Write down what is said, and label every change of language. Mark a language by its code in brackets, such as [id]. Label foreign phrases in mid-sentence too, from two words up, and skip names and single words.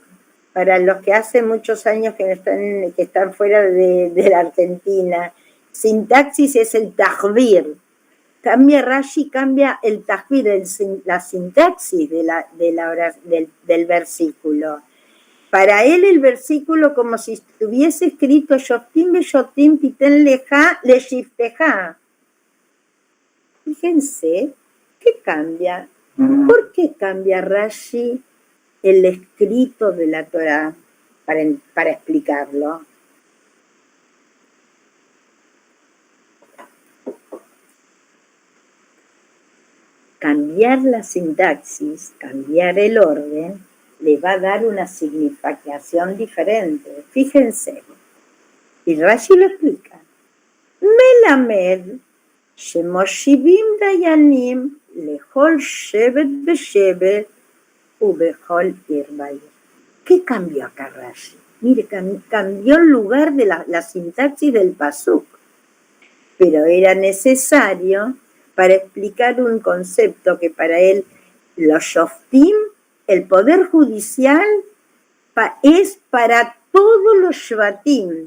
[es] Para los que hace muchos años que están fuera de la Argentina, sintaxis es el tajbir. Rashi cambia el tajbir, la sintaxis del versículo. Para él el versículo como si estuviese escrito [he] שופטים ושוטרים תתן לך לשבטיך. [es] Fíjense, ¿qué cambia? ¿Por qué cambia Rashi el escrito de la Torah para explicarlo? Cambiar la sintaxis, cambiar el orden, le va a dar una significación diferente. Fíjense, y Rashi lo explica. [he] מלמד, שמושיבים דיינים, לכל שבט ושבט, ובכל עיר ועיר. [es] ¿Qué cambió acá Rashi? Mire, cambió el lugar de la sintaxis del pasuk, pero era necesario para explicar un concepto que para él, los shoftim, el poder judicial, es para todos los shvatim.